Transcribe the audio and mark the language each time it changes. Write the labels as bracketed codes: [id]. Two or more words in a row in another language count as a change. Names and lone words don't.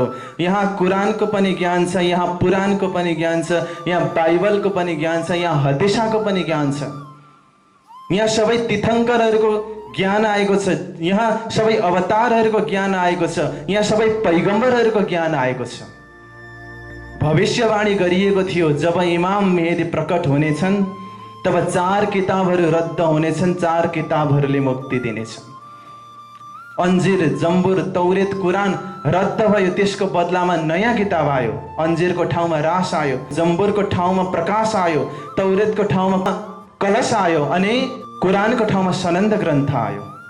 [ne] यहाँ कुरानको पनि ज्ञान छ, यहाँ पुराणको पनि ज्ञान छ, यहाँ बाइबलको पनि ज्ञान छ, यहाँ हदिसाको पनि ज्ञान छ। यहाँ सबै तीर्थङ्करहरूको ज्ञान आएको छ, यहाँ सबै अवतारहरूको ज्ञान आएको छ, यहाँ सबै पैगम्बरहरूको ज्ञान आएको छ। भविष्यवाणी गरिएको थियो, जब इमाम मेहदी प्रकट हुनेछन् तब 4 किताबहरू रद्द हुनेछन्, 4 किताबहरूले मुक्ति दिनेछन्। अन्जिर, जम्बुर, तौरेत, कुरान रद्द भयो, त्यसको बदलामा नयाँ किताब आयो। अन्जिरको ठाउँमा रास आयो, जम्बुरको ठाउँमा प्रकाश आयो, तौरेतको ठाउँमा कलश आयो, अनि कुरानको ठाउँमा सनन्द ग्रन्थ आयो।